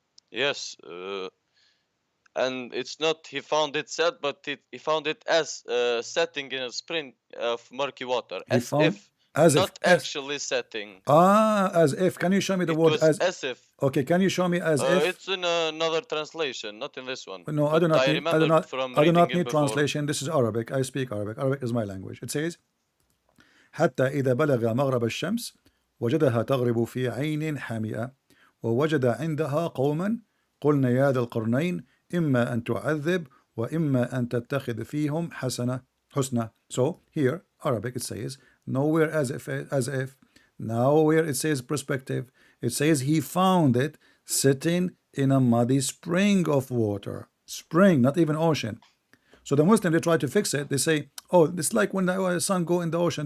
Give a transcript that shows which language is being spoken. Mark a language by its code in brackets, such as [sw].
[en] Yes, and it's not he found it set, but he found it as setting in a spring of murky water, as actually setting. As if. Can you show me the word as if? Okay, can you show me as if? It's in another translation, not in this one. No, I do not need translation. This is Arabic. I speak Arabic. Arabic is my language. It says [ar] حتى إذا بلغ مغرب الشمس وجدها تغرب في عين حامئة ووجد عندها قوما قلنا يا ذا القرنين إما أن تعذب وإما أن تتخذ فيهم حسنة. [en] So here, Arabic, it says nowhere as if. Nowhere it says perspective. It says he found it sitting in a muddy spring of water. Spring, not even ocean. So the Muslim, they try to fix it. They say, oh, it's like when the sun go in the ocean.